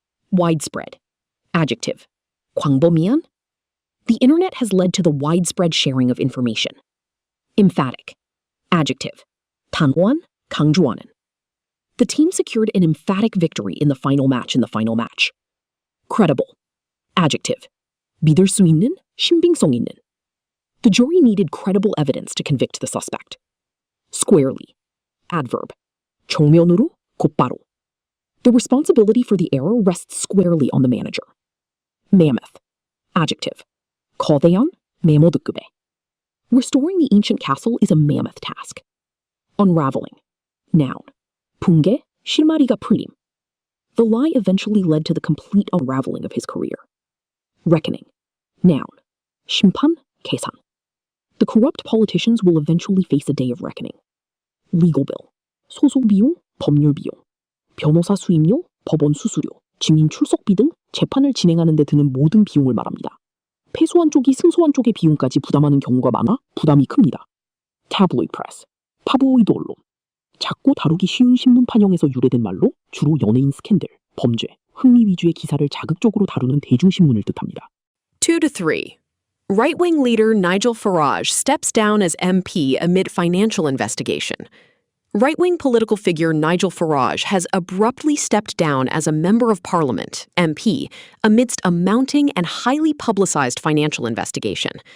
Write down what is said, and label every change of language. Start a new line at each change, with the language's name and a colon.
English: Widespread. Adjective.
Korean: 광범위한.
English: The internet has led to the widespread sharing of information. Emphatic. Adjective.
Korean: 단호한, 강조하는.
English: The team secured an emphatic victory in the final match. Credible. Adjective.
Korean: 믿을 수 있는, 신빙성 있는.
English: The jury needed credible evidence to convict the suspect. Squarely. Adverb.
Korean: 정면으로, 곧바로.
English: The responsibility for the error rests squarely on the manager. Mammoth. Adjective.
Korean: 거대한, 메모드급의.
English: Restoring the ancient castle is a mammoth task. Unraveling. Noun.
Korean: 붕괴, 실마리가 풀림.
English: The lie eventually led to the complete unraveling of his career. Reckoning. Noun.
Korean: 심판, 계산.
English: The corrupt politicians will eventually face a day of reckoning. Legal bill.
Korean: 소송 비용, 법률 비용. 변호사 수임료, 법원 수수료, 증인 출석비 등 재판을 진행하는 데 드는 모든 비용을 말합니다. 패소한 쪽이 승소한 쪽의 비용까지 부담하는 경우가 많아 부담이 큽니다.
English: Tabloid press.
Korean: 파브로이드 언론. 작고 다루기 쉬운 신문 판형에서 유래된 말로 주로 연예인 스캔들, 범죄, 흥미 위주의 기사를 자극적으로 다루는 대중신문을 뜻합니다. 2-3.
English: Right-wing leader Nigel Farage steps down as MP amid financial investigation. Right-wing political figure Nigel Farage has abruptly stepped down as a Member of Parliament, MP, amidst a mounting and highly publicized financial investigation.